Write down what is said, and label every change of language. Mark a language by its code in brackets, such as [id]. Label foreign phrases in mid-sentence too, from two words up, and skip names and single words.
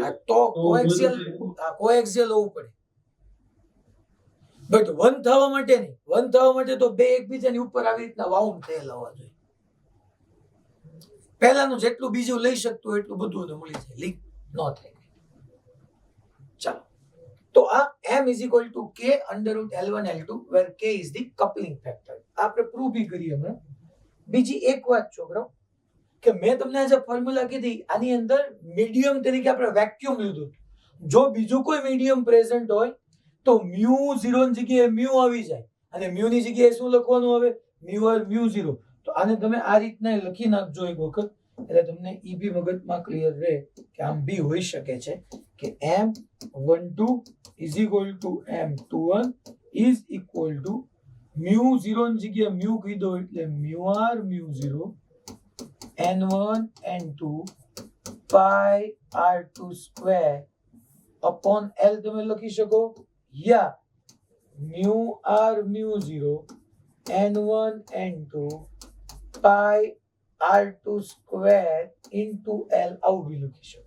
[gu] આ તો કોએક્સિયલ હોવું પડે, [en] but one [gu] થવા માટે નહીં. વન થવા માટે તો બે એકબીજાની ઉપર આવી રીતના વાઉન્ડ થયેલા હોવા જોઈએ. પહેલાનું જેટલું બીજું લઈ શકતું હોય એટલું બધું મળી જાય, લીક ન થાય. ચાલો, તો આ [en] M is equal to K under root L1 L2 where K is the coupling factor. [gu] આપણે પ્રૂવ બી કરીએ હમણાં. બીજી એક વાત છોકરાઓ કે મેં તમને આજે ફોર્મ્યુલા કીધી, આની અંદર મીડિયમ તરીકે આપણે વેક્યુમ લીધું. જો બીજું કોઈ [en] medium present [gu] હોય તો μ0 ની જગ્યાએ μ આવી જાય, અને μ ની જગ્યાએ શું લખવાનું આવે? μr μ0. તો આને તમે આ રીતના લખી નાખજો એક વખત, એટલે તમને ઈ બી મગજમાં ક્લિયર રહે કે આમ બી હોઈ શકે છે કે [en] M12 is equal to M21 is equal to μ0 [gu] ની જગ્યાએ μ કહી દો એટલે [en] μr μ0 n1 n2 pi r2 square upon L [gu] તમે લખી શકો, યા [en] μr μ0 n1 n2 pi r2 square into L [gu] આવું બી લખી શકો.